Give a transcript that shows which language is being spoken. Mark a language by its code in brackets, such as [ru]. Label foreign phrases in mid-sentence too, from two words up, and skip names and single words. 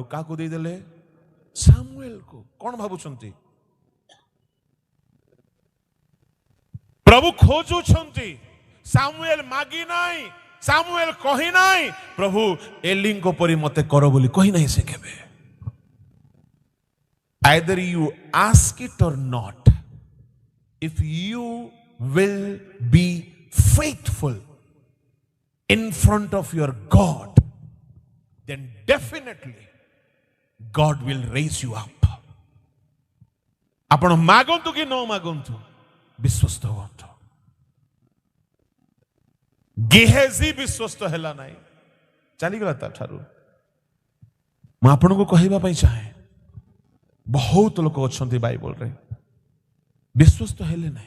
[or] କାହାକୁ ଦେଇଦେଲେ? ସାମୁଏଲକୁ। କଣ ଭାବୁଛନ୍ତି? ପ୍ରଭୁ ଖୋଜୁଛନ୍ତି। ସାମୁଏଲ ମାଗି ନାହିଁ, ସାମୁଏଲ କହି ନାହିଁ, ପ୍ରଭୁ ଏଲିଙ୍କ ପରି ମତେ କର ବୋଲି କହି ନାହିଁ ସେ କେବେ। [en] Either you ask it or not, if you will be faithful in front of your God, then definitely God will raise you up. [or] ଆପଣ ମାଗନ୍ତୁ କି ନ ମାଗନ୍ତୁ, ବିଶ୍ୱସ୍ତ ହୁଅନ୍ତୁ। ଗେହେଜି ବିଶ୍ୱସ୍ତ ହେଲା ନାହିଁ, ଚାଲିଗଲା ତାଠାରୁ। ମୁଁ ଆପଣଙ୍କୁ କହିବା ପାଇଁ ଚାହେଁ, ବହୁତ ଲୋକ ଅଛନ୍ତି ବାଇବଲରେ ବିଶ୍ୱସ୍ତ ହେଲେ ନାହିଁ।